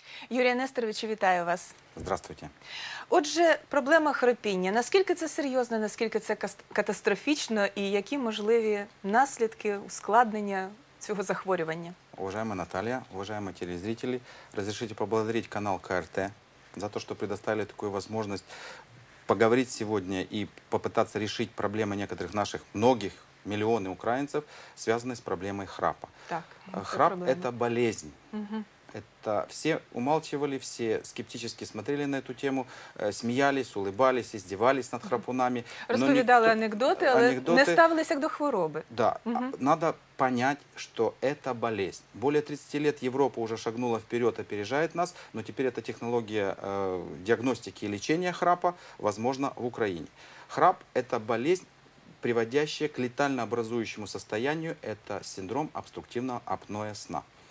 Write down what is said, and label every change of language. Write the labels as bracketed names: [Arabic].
[Ukrainian] Юрія Несторовичу, вітаю вас. [Russian] Здравствуйте. [Ukrainian] Отже, проблема хропіння. Наскільки це серйозно, наскільки це катастрофічно і які можливі наслідки, ускладнення цього захворювання? [Russian] Уважаемая Наталья, уважаемые телезрители, разрешите поблагодарить канал КРТ за то, что предоставили такую возможность поговорить сегодня и попытаться решить проблемы некоторых наших многих, миллионов украинцев, связанные с проблемой храпа. Так, Храп – проблема. это болезнь. Угу. Это все умалчивали, все скептически смотрели на эту тему, смеялись, улыбались, издевались над храпунами. [Ukrainian] Розповідали анекдоти, але не ставилися як до хвороби. [Russian] Да, надо понять, что это болезнь. Более 30 лет Европа уже шагнула вперед, опережает нас, но теперь эта технология диагностики и лечения храпа возможна в Украине. Храп – это болезнь, приводящая к летально образующему состоянию, это синдром обструктивного апноэ сна.